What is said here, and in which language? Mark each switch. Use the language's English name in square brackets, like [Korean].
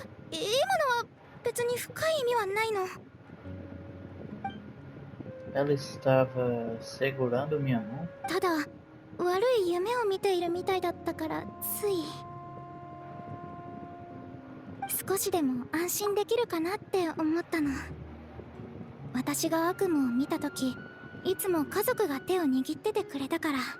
[Japanese] 今のは別に深い意味はないの。 [Portuguese] Ela estava segurando minha mão? [Japanese] ただ、悪い夢を見ているみたいだったからつい少しでも安心できるかなって思ったの。私が悪夢を見た時いつも家族が手を握っててくれたから。